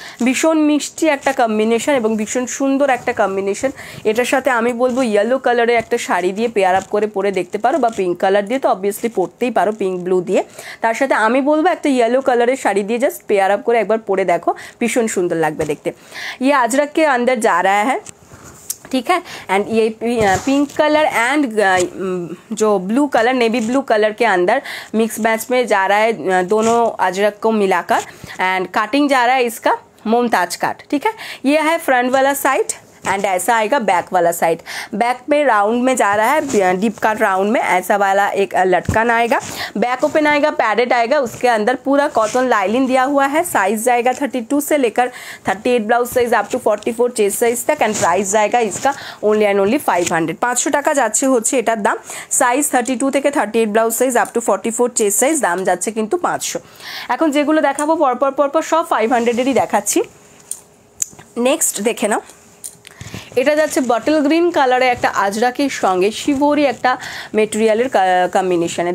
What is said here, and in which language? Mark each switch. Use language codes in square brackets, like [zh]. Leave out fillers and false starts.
[bn] ভীষণ মিষ্টি একটা কম্বিনেশন এবং ভীষণ সুন্দর একটা কম্বিনেশন। এটার সাথে আমি বলবো ইয়েলো কালারের একটা শাড়ি দিয়ে পেয়ার আপ করে পরে দেখতে পারো, বা পিঙ্ক কালার দিয়ে তো অবভিয়াসলি পরতেই পারো, পিঙ্ক ব্লু দিয়ে। তার সাথে আমি বলবো একটা ইয়েলো কালারের শাড়ি দিয়ে জাস্ট পেয়ার আপ করে একবার পরে দেখো, ভীষণ সুন্দর লাগবে দেখতে। [hi] ये अजरक के अंदर जा रहा है, ठीक है। एंड ये पिंक कलर एंड जो blue colour, navy blue colour के अंदर मिक्स मैच में जा रहा है दोनों अजरक को मिलाकर। एंड कटिंग जा रहा है इसका मुमताज काट, ठीक है। ये है फ्रंट वाला साइड एंड ऐसा आएगा बैक वाला साइड। बैक में राउंड में जा रहा है, डीप कट राउंड में ऐसा वाला एक लटकन आएगा। बैक ओपन आएगा, पैडेड आएगा, उसके अंदर पूरा कॉटन लाइलिन दिया हुआ है। साइज जाएगा 32 से लेकर 38 blouse size up to 44 chest size तक। एंड प्राइस जाएगा इसका ओनली एंड ओनली 500, [bn] 500 টাকা যাচ্ছে হচ্ছে এটার দাম। সাইজ 32 থেকে 38 blouse size up to 44 chest size, দাম যাচ্ছে কিন্তু 500। এখন যেগুলো দেখাবো পরপর সব 500-এরই দেখাচ্ছি। নেক্সট দেখে নাও, এটা যাচ্ছে বটল গ্রিন কালারে একটা আজরাকের সঙ্গে শিবরি একটা মেটেরিয়ালের কম্বিনেশনে।